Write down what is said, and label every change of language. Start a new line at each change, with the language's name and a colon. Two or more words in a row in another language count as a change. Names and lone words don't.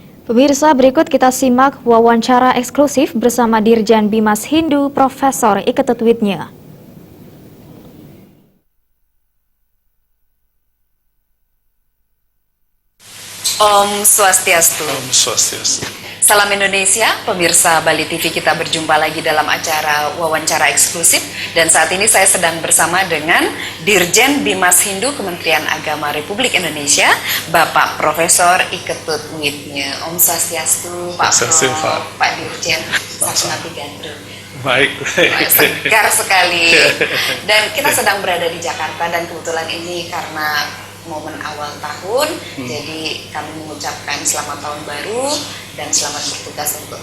Indonesian: Pemirsa, berikut kita simak wawancara eksklusif bersama Dirjen Bimas Hindu Profesor Iketut Widnya. Om Swastiastu. Om Swastiastu. Salam Indonesia, pemirsa Bali TV, kita berjumpa lagi dalam acara wawancara eksklusif. Dan saat ini saya sedang bersama dengan Dirjen Bimas Hindu Kementerian Agama Republik Indonesia, Bapak Profesor Iketut Widnya. Om Swastiastu, Pak Prof, Pak Dirjen, Sakmati Gandrung. Baik. Segar sekali. Dan kita sedang berada di Jakarta dan kebetulan ini karena momen awal tahun, jadi kami mengucapkan selamat tahun baru dan selamat bertugas untuk